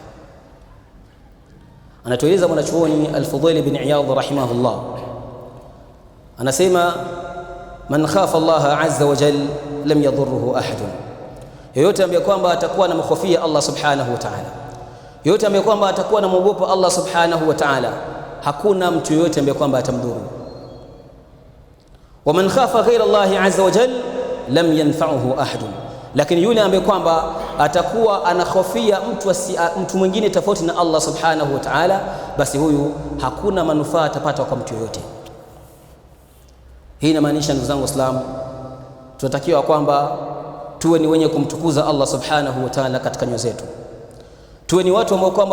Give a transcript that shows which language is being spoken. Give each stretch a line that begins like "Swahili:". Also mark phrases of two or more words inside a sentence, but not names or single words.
Swahili: Anatueleza mwanachuoni Al-Fudayl ibn Iyadh rahimahullah, anasema
Arabic: man khafa Allah azza wa jalla lam yadhurruhu ahadun,
Swahili: yoyote ambaye kwamba atakuwa na mkhofia Allah
Arabic: subhanahu wa ta'ala,
Swahili: yoyote ambaye kwamba atakuwa na mwogopa Allah
Arabic: subhanahu wa ta'ala,
Swahili: hakuna mtu yoyote ambaye kwamba atamdhuru.
Arabic: Wa man khafa ghayra Allah azza wa jalla lam yanfa'uhu ahadun,
Swahili: lakini yule ambaye kwamba atakuwa anahofia mtu mwingine tofauti na Allah
Arabic: subhanahu wa ta'ala,
Swahili: basi huyu hakuna manufaa atapata kwa mtu yoyote. Hii inamaanisha ndugu zangu Waislamu, tunatakiwa kwamba tuwe ni wenye kumtukuza Allah
Arabic: subhanahu wa ta'ala
Swahili: katika nyoyo zetu, tuwe ni watu ambao kwamba